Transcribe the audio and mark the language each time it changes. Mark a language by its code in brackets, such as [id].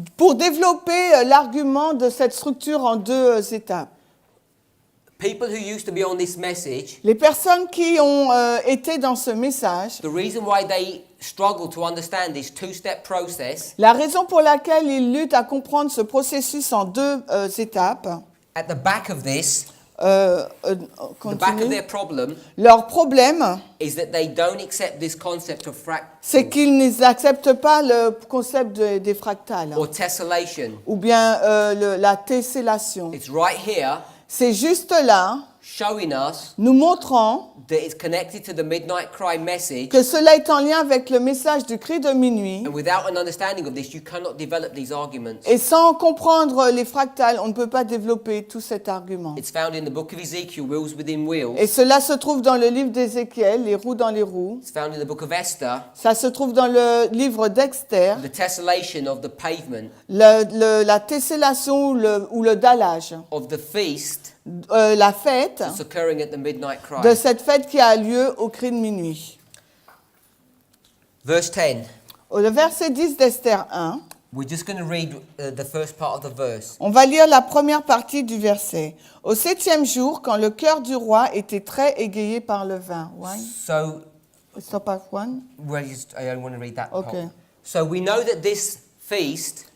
[fr] pour développer l'argument de cette structure en deux étapes. [en] People who used to be on this message, [fr] Les personnes qui ont été dans ce message, [en] the reason why they struggle to understand this two-step process, [fr] la raison pour laquelle ils luttent à comprendre ce processus en deux étapes, [en] at the back of this, the back of [fr] continue. [en] their problem [fr] Leur problème, [en] is that they don't accept this concept of [fr] c'est qu'ils n'acceptent pas le concept des fractales [en] or tessellation. [fr] ou bien la tessellation. [en] It's right here [fr] C'est juste là, [en] showing us [fr] nous montrant [en] that it's connected to the midnight cry message, [fr] que cela est en lien avec le message du cri de minuit. [en] and without an understanding of this, you cannot develop these arguments. [fr] Et sans comprendre les fractales, on ne peut pas développer tout cet argument. [en] It's found in the book of Ezekiel, wheels within wheels. [fr] Et cela se trouve dans le livre d'Ézéchiel, les roues dans les roues. [en] It's found in the book of Esther, [fr] Ça se trouve dans le livre d'Exter, [en] the tessellation of the pavement [fr] la tessellation ou le dallage, [en] of the feast [fr] la fête [en] that's occurring at the midnight cry. [fr] de cette fête qui a lieu au cri de minuit. [en] Verse 10. [fr] Le verset 10 d'Esther 1, [en] We're just going to read the first part of the verse. [fr] on va lire la première partie du verset. Au 7e jour, quand le cœur du roi était très égayé par le vin. [en] Wine? So, Stop at one. I only want to read that Okay. part. So we know that this feast